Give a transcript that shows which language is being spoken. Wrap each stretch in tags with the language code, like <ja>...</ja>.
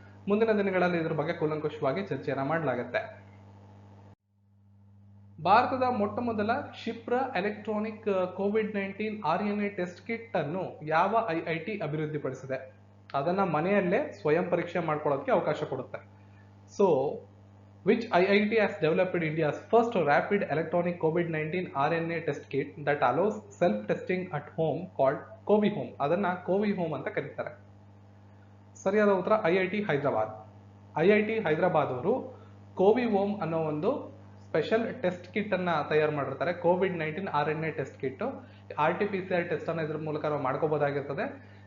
<kn>ಮುಂದಿನ ದಿನಗಳಲ್ಲಿ ಇದ್ರ ಬಗ್ಗೆ ಕೂಲಂಕುಷವಾಗಿ ಚರ್ಚೆಯನ್ನ ಮಾಡಲಾಗುತ್ತೆ. ಭಾರತದ ಮೊಟ್ಟ ಮೊದಲ ಕ್ಷಿಪ್ರ electronic COVID-19 RNA test kit ಅನ್ನು ಯಾವ IIT ಅಭಿವೃದ್ಧಿಪಡಿಸಿದೆ? ಅದನ್ನ ಮನೆಯಲ್ಲೇ ಸ್ವಯಂ ಪರೀಕ್ಷೆ ಮಾಡ್ಕೊಳ್ಳೋದಕ್ಕೆ ಅವಕಾಶ ಕೊಡುತ್ತೆ.</kn> <en>So, which IIT has developed India's first rapid electronic COVID-19 RNA test kit that allows self-testing at home called CoviHome?</en> <kn>ಅದನ್ನ CoviHome ಅಂತ ಕರೀತಾರೆ. ಸರಿಯಾದ ಉತ್ತರ IIT ಹೈದರಾಬಾದ್. IIT ಹೈದರಾಬಾದ್ ಅವರು CoviHome ಅನ್ನೋ ಒಂದು ಸ್ಪೆಷಲ್ ಟೆಸ್ಟ್ ಕಿಟ್ ಅನ್ನ ತಯಾರು ಮಾಡಿರ್ತಾರೆ. COVID-19 RNA test kit RT-PCR test ಅನ್ನ ಇದ್ರ ಮೂಲಕ ನಾವು ಮಾಡ್ಕೋಬಹುದಾಗಿರ್ತದೆ.</kn>